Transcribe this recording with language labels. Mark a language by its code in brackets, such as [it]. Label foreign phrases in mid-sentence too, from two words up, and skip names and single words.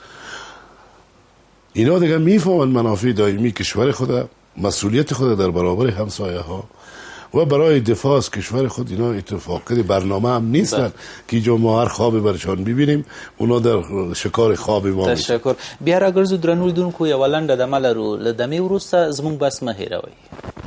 [fa] اینا دیگه میفهمن منافع دائمی کشور خود، مسئولیت خود در برابر همسایه ها و برای دفاع از کشور خود. اینا اتفاقی برنامه هم نیستن که جو ما هر خواب برشان ببینیم، اونا در شکار خواب ما. تشکر. [ps] بیا راګرځو درنو لیدونکو یو لنډه دمه لرو، له دمې وروسته زموږ بس مه هېروئ.